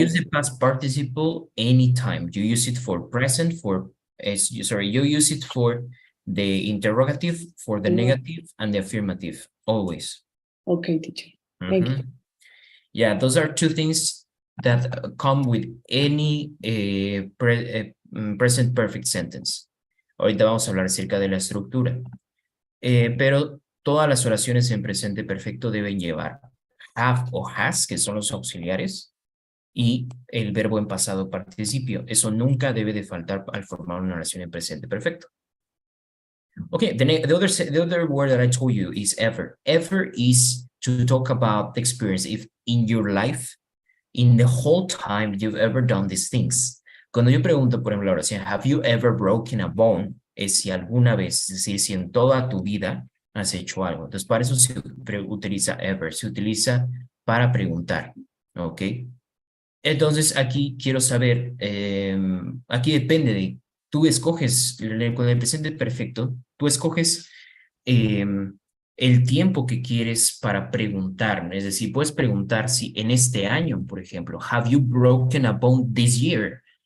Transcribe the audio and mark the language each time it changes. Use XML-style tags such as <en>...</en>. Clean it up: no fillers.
<en>use the past participle anytime. You use it for present, you use it for the interrogative, for the negative, and the affirmative, always. Okay, teacher. Thank you. Yeah, those are two things that come with any present perfect sentence.</en> <es>Ahorita vamos a hablar acerca de la estructura. Pero todas las oraciones en presente perfecto deben llevar have o has, que son los auxiliares, y el verbo en pasado participio. Eso nunca debe de faltar al formar una oración en presente perfecto.</es> <en>Okay, the other word that I told you is ever. Ever is to talk about the experience if in your life, in the whole time you've ever done these things.</en> <es>Cuando yo pregunto, por ejemplo, la oración,</es> <en>have you ever broken a bone?</en> <es>Es si alguna vez, es decir, si en toda tu vida has hecho algo. Entonces, para eso se utiliza ever, se utiliza para preguntar, ¿ok? Entonces, aquí quiero saber, aquí depende de, tú escoges, con el presente perfecto, tú escoges el tiempo que quieres para preguntar, ¿no? Es decir, puedes preguntar si en este año, por ejemplo,</es> <en>have you broken a bone this year?</en>